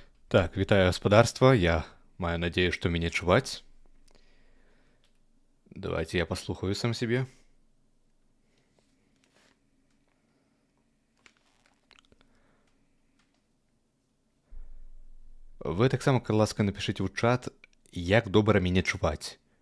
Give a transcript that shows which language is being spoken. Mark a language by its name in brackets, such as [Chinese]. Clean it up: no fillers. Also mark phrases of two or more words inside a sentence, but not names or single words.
[Belarusian] Так, вітаю гаспадарства. [Russian] Я маю надеюсь, что меня чуваць. Давайте я послухаю сам себе. [Belarusian] Вы таксама, калі ласка, напішыце ў чат, як добра мяне чуваць.